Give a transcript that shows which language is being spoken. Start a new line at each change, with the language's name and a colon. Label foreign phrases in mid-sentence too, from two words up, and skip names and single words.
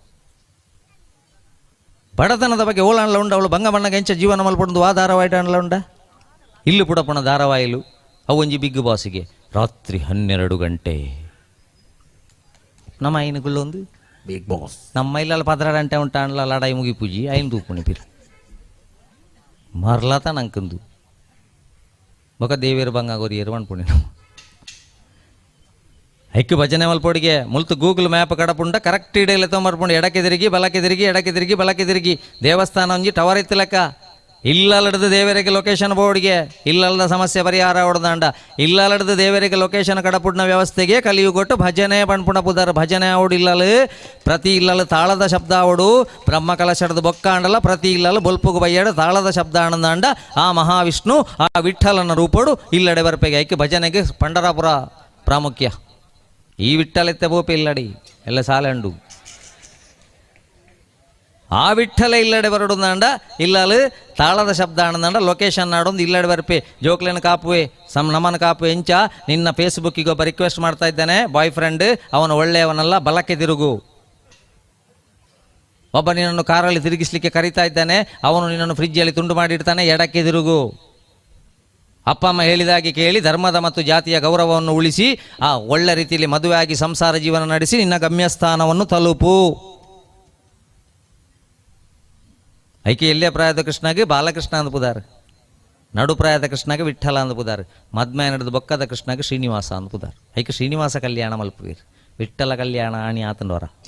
Tulu: ಬಡತನದ ಬಗ್ಗೆ ಓಲಾಣ್ಲ ಉಂಡ ಅವಳು ಬಂಗ ಬಣ್ಣಗೆ ಎಂಚ ಜೀವನ ಮಲ್ಪೊಂದು ಆ ಧಾರಾವಾಹಿಟ ಅಣ್ಲ ಉಂಡ ಇಲ್ಲಿ ಪುಡಪುಣ ಧಾರಾವಾಹಿಲು ಅವೊಂಜಿ ಬಿಗ್ ಬಾಸಿಗೆ ರಾತ್ರಿ 12 ಗಂಟೆ ನಮ್ಮ ಐನುಗುಳ್ಳೊಂದು ಬಿಗ್ ಬಾಸ್ ನಮ್ಮ ಇಲ್ಲೆಲ್ಲ 16 ಗಂಟೆ ಉಂಟ ಅಣ್ಲ ಲಡಾಯಿ ಮುಗಿ ಪೂಜಿ ಐನು ತೂಪುಣಿ ಪಿರ್ ಮರ್ಲಾತ ನಂಕಂದು ಬೊಕ ದೇವೇರು ಬಂಗ ಗೊರಿಯರು ಅನ್ಪುಣಿ ನಾವು ಐಕ್ಯ ಭಜನೆ ಮಲ್ಪೊಡಿಗೆ ಮುಲ್ತು ಗೂಗಲ್ ಮ್ಯಾಪ್ ಕಡಪುಂಡ ಕರೆಕ್ಟ್ ಇಡೆಲ್ಲ ತೊಂಬರ್ಪುಂಡು
Kannada: ಎಡಕ್ಕೆ ತಿರುಗಿ ಬಲಕ್ಕೆ ತಿರುಗಿ
Tulu: ಎಡಕ್ಕೆ ತಿರುಗಿ ಬಲಕ್ಕೆ ತಿರುಗಿ ದೇವಸ್ಥಾನ ಒಂಜಿ ಟವರ್ ಇತ್ತಲಕ್ಕ ಇಲ್ಲಲ್ಲಡ್ದು ದೇವರಿಗೆ ಲೊಕೇಶನ್ ಬೋರ್ಡ್ಗೆ ಇಲ್ಲಲ್ಲದ ಸಮಸ್ಯೆ ಪರಿಹಾರ ಹೊಡೆದಾಂಡ ಇಲ್ಲಲ್ಲಡ್ದು ದೇವರಿಗೆ ಲೊಕೇಶನ್ ಕಡಪುಡ್ನ ವ್ಯವಸ್ಥೆಗೆ ಕಲಿಯುಗೊಟ್ಟು ಭಜನೆ ಪಣ್ಪುಣ ಪುದರ್ ಭಜನೆ ಅವಡು ಇಲ್ಲಲು ಪ್ರತಿ ಇಲ್ಲಲು ತಾಳದ ಶಬ್ದ ಅವಡು ಬ್ರಹ್ಮ ಕಲಶಡದ ಬೊಕ್ಕ ಅಂಡಲ್ಲ ಪ್ರತಿ ಇಲ್ಲಲು ಬೊಲ್ಪುಗು ಬಯ್ಯಾಡ ತಾಳದ ಶಬ್ದ ಆನಂದಾಂಡ ಆ ಮಹಾವಿಷ್ಣು ಆ ವಿಠಲನ ರೂಪಡು ಇಲ್ಲಡೆ ಬರ್ಪೆಗೆ ಐಕ್ಯ ಭಜನೆಗೆ ಪಂಡರಾಪುರ ಪ್ರಾಮುಖ್ಯ ಈ ವಿಠಲೆತ್ತೆ ಬೋಪೆ ಇಲ್ಲಡಿ ಎಲ್ಲ ಸಾಲೆಂಡು ಆ ವಿಠಲ ಇಲ್ಲಡೆ ಬರಡುಂದಾಂಡ ಇಲ್ಲಲು ತಾಳದ ಶಬ್ದ ಆನಂದಾಂಡ ಲೊಕೇಶನ್ ನಾಡೊಂದು ಇಲ್ಲಡೆ ಬರ್ಪೆ ಜೋಕ್ಲೇನ ಕಾಪುವೆ ನಮನ ಕಾಪುವೆ ಎಂಚ
Kannada: ನಿನ್ನ ಫೇಸ್ಬುಕ್ಕಿಗೆ ಒಬ್ಬ ರಿಕ್ವೆಸ್ಟ್ ಮಾಡ್ತಾ ಇದ್ದಾನೆ ಬಾಯ್ ಫ್ರೆಂಡ್ ಅವನು ಒಳ್ಳೆಯವನಲ್ಲ ಬಲಕ್ಕೆ ತಿರುಗು ಒಬ್ಬ ನಿನ್ನನ್ನು ಕಾರಲ್ಲಿ ತಿರುಗಿಸ್ಲಿಕ್ಕೆ ಕರೀತಾ ಇದ್ದಾನೆ ಅವನು ನಿನ್ನನ್ನು ಫ್ರಿಜ್ಜಲ್ಲಿ ತುಂಡು ಮಾಡಿಡ್ತಾನೆ ಎಡಕ್ಕೆ ತಿರುಗು ಅಪ್ಪ ಅಮ್ಮ ಹೇಳಿದಾಗೆ ಕೇಳಿ ಧರ್ಮದ ಮತ್ತು ಜಾತಿಯ ಗೌರವವನ್ನು ಉಳಿಸಿ ಆ ಒಳ್ಳೆ ರೀತಿಯಲ್ಲಿ ಮದುವೆಯಾಗಿ ಸಂಸಾರ ಜೀವನ ನಡೆಸಿ ನಿನ್ನ ಗಮ್ಯಸ್ಥಾನವನ್ನು ತಲುಪು
Tulu: ಐಕೆ ಎಲ್ಲೇ ಪ್ರಾಯದ ಕೃಷ್ಣಗೆ ಬಾಲಕೃಷ್ಣ ಅಂದು ಪುದಾರ್ ನಡು ಪ್ರಾಯದ ಕೃಷ್ಣಗೆ ವಿಠಲ ಅಂದು ಪುದಾರ್ ಮದ್ಮೆ ನಡೆದ ಬೊಕ್ಕದ ಕೃಷ್ಣಗೆ ಶ್ರೀನಿವಾಸ ಅಂದು ಪುದಾರ್ ಐಕೆ ಶ್ರೀನಿವಾಸ ಕಲ್ಯಾಣ ಮಲ್ಪುಗೀರ್ ವಿಠಲ ಕಲ್ಯಾಣ ಆಣಿ ಆತಂಡವರ